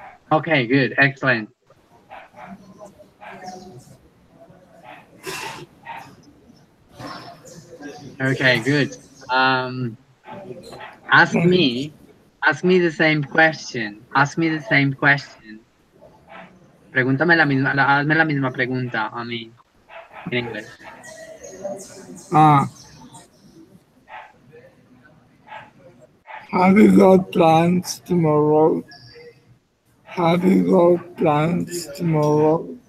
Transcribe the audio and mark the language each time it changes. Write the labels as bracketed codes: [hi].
[en] Okay, good, excellent. Okay, good. Um, ask Thank me, ask me the same question. Ask me the same question. [es] Pregúntame hazme la misma pregunta a mí en inglés. [en] Ah, have you got plans tomorrow? Have you got plans tomorrow?